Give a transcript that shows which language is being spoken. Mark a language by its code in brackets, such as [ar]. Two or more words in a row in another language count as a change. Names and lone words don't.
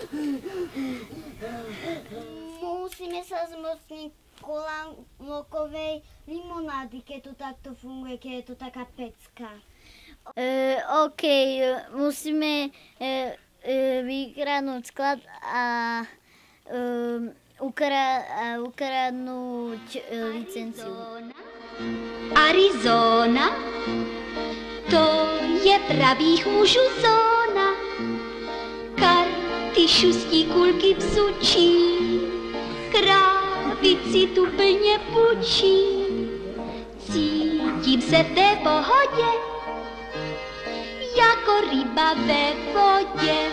[sk] Musíme sa zmocniť kolálokovej limonády, keď to takto funguje, keď je to taká pecka. OK, musíme vykradnúť sklad a ukradnúť licenciu. [cs] Arizona, to je pravých mužů zóna. Karty šustí, kulky psučí, krávici tu plně pučí. Cítím se v té pohodě, jako ryba ve vodě.